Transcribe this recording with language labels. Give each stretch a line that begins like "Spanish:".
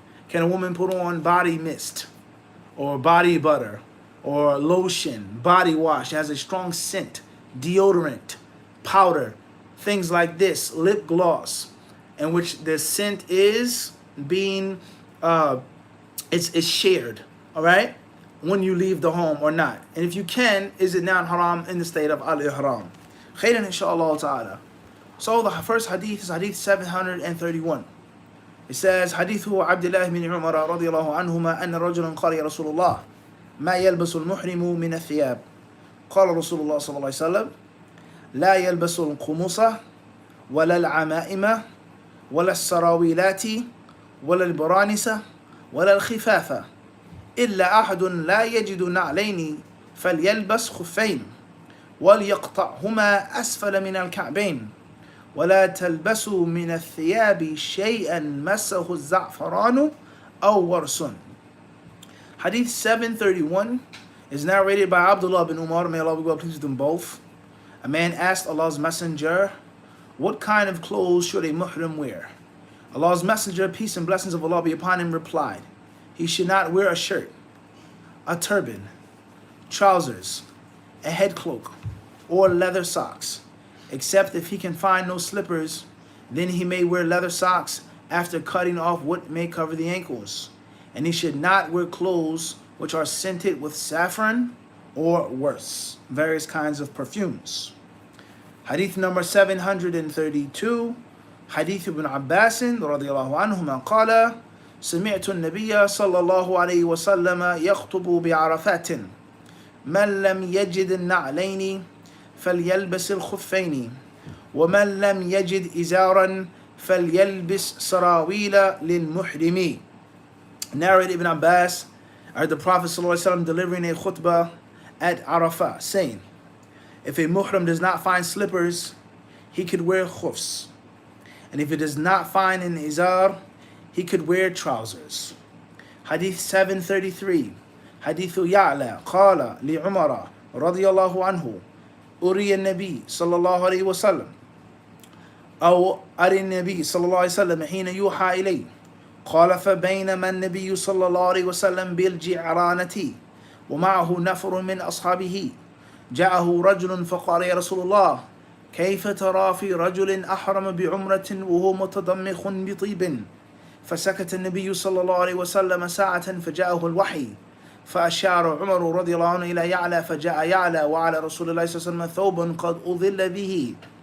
English: Can a woman put on body mist or body butter or lotion, body wash that has a strong scent, deodorant, powder, things like this, lip gloss, in which the scent is being it's shared, all right, when you leave the home or not? And if you can, is it now haram in the state of al-ihram?
Arabic: Khairan inshallah ta'ala.
English: So the first hadith is hadith 731. It says,
Arabic: حديث عبد الله بن عمر رضي الله عنهما أن رجلا قال يا رسول الله ما يلبس المحرم من الثياب؟ قال رسول الله صلى الله عليه وسلم لا يلبس القمص ولا العمائم ولا السراويلات ولا البرانس ولا الخفاف إلا أحد لا يجد نعلين فليلبس خفين وليقطعهما أسفل من الكعبين ولا تلبسوا من الثياب شيئا مسه الزعفران أو ورس.
English: Hadith 731 is narrated by Abdullah bin Umar, may Allah be well pleased with them both. A man asked Allah's Messenger, what kind of clothes should a muhrim wear? Allah's Messenger, peace and blessings of Allah be upon him, replied, he should not wear a shirt, a turban, trousers, a head cloak, or leather socks, except if he can find no slippers, then he may wear leather socks after cutting off what may cover the ankles. And he should not wear clothes which are scented with saffron or worse, various kinds of perfumes. Hadith number 732, Hadith ibn Abbas radiyallahu anhuma qala
Arabic: سمعت النبي صلى الله عليه وسلم يخطب بعرفات من لم يجد النعلين فليلبس الخفين ومن لم يجد إزارا فليلبس سراويل للمحرم.
English: Narrated Ibn Abbas, I heard the Prophet ﷺ delivering a khutbah at Arafah, saying, if a muhrim does not find slippers, he could wear khufs. And if he does not find an izar, he could wear trousers. Hadith 733, Hadith Ya'la,
Arabic: قال لعمر رضي الله عنه أري النبي صلى الله عليه وسلم أو أري النبي صلى الله عليه وسلم حين يوحى إليه قال فبينما النبي صلى الله عليه وسلم بالجعرانة ومعه نفر من أصحابه جاءه رجل فقال يا رسول الله كيف ترى في رجل أحرم بعمرة وهو متضمخ بطيب؟ فسكت النبي صلى الله عليه وسلم ساعة فجاءه الوحي فأشار عمر رضي الله عنه إلى يعلى فجاء يعلى وعلى رسول الله صلى الله عليه وسلم ثوب قد أظل به